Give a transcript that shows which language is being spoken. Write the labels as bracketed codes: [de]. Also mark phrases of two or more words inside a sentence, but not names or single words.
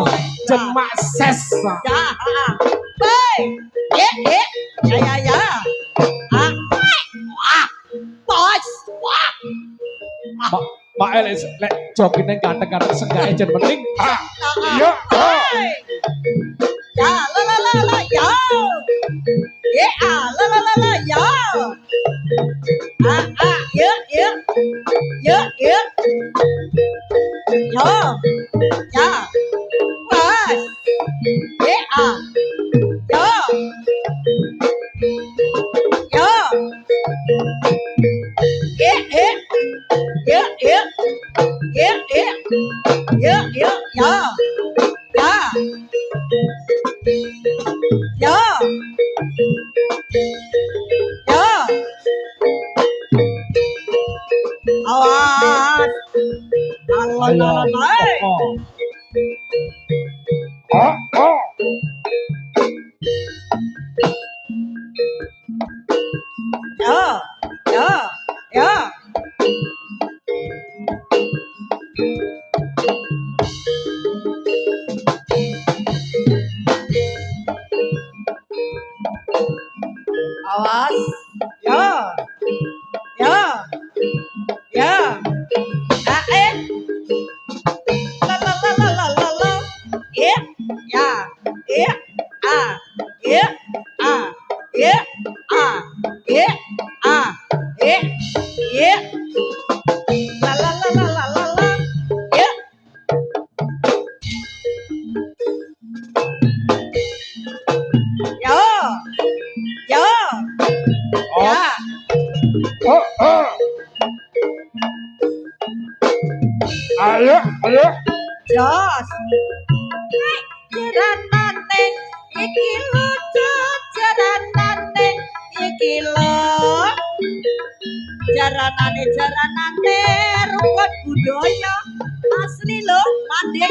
[jv] Jemak ses. Ya, hei. Ya. Ah. Mak elek lek jogine ganteng-ganteng senggake jen penting. Iya. Ya la la la la ya. La la la la ya. Ya ya. Ya ya. Ya. Ya. Pas. Ya. Ya. Ya. Ya. Ya ya. Ya ya. Ya ya ya. Ya. Ya. Ya. Awas. Ayo. Alon-alon ae. Ya. Ya. Ya. Awas. Ya. Ya. Ya. La la la la la la la. Ya. Ya. Ya. Ya. Ya. Ya. Ya. Ya. La la la la la la la. Ya. Ya. Ya. Ya. Ayo. Jos. Jaranane iki lho Jos, jaranane iki lho. Jaranane rukun budaya asli lho mandek.